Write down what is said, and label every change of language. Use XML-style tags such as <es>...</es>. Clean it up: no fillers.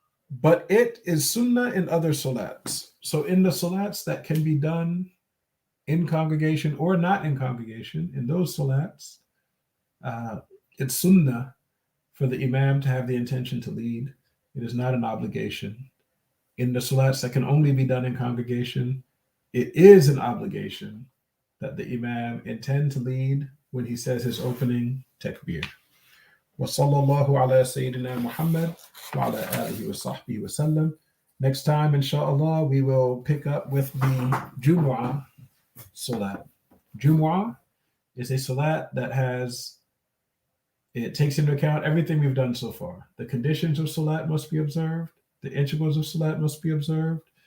<en>But it is sunnah in other salats. So in the salats that can be done in congregation or not in congregation, in those salats, it's sunnah for the Imam to have the intention to lead. It is not an obligation. In the salats that can only be done in congregation, it is an obligation that the Imam intend to lead when he says his opening takbir.</en> <ar>وصلى الله على سيدنا محمد وعلى آله وصحبه وسلم.</ar> <en>Next time, inshallah, we will pick up with the Jumu'ah Salat. Jumu'ah is a salat that it takes into account everything we've done so far. The conditions of salat must be observed. The integrals of salat must be observed.</en>